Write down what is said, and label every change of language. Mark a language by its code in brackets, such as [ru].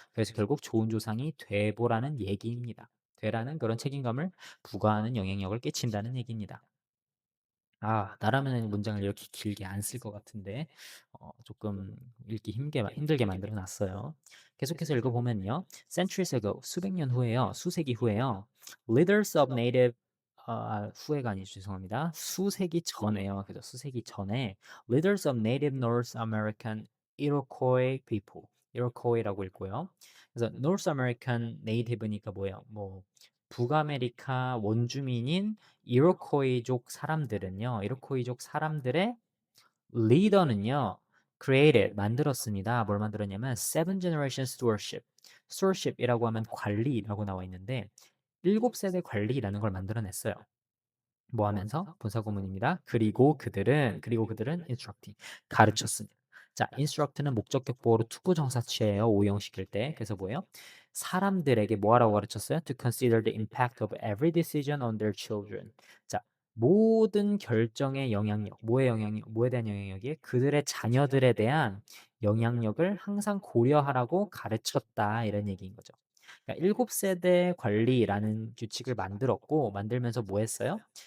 [ko] 그래서 결국 좋은 조상이 돼보라는 얘기입니다. 되라는 그런 책임감을 부과하는 영향력을 끼친다는 얘기입니다. 나라면은 문장을 이렇게 길게 안 쓸 것 같은데 조금 읽기 힘들게 만들어 놨어요. 계속해서 읽어보면요. [en] Centuries ago, [ko] 수백 년 후에요. 수세기 후에요. [en] Leaders of native [ko] 후에가 아니죠. 죄송합니다. 수세기 전에요. 그죠? 수세기 전에 [en] Leaders of native North American Iroquois people. [ko] Iroquois라고 읽고요. 그래서 [en] North American native [ko] 니까 뭐예요? 뭐 북아메리카 원주민인 이로코이족 사람들은요. 이로코이족 사람들의 리더는요. created 만들었습니다. 뭘 만들었냐면 [en] seven generation stewardship. [ko] stewardship이라고 하면 관리라고 나와 있는데 7세대 관리라는 걸 만들어냈어요. 뭐 하면서? 분사구문입니다. 그리고 그들은 instructing 가르쳤습니다. 자, instruct는 목적격 보어로 투부정사 취해요. 오형시킬 때. 그래서 뭐예요? 사람들에게 뭐 하라고 가르쳤어요? [en] To consider the impact of every decision on their children. [ko] 자, 모든 결정의 영향력, 뭐에 대한 영향력이 그들의 자녀들에 대한 영향력을 항상 고려하라고 가르쳤다. 이런 얘기인 거죠. 그러니까 7세대 관리라는 규칙을 만들면서 뭐 했어요?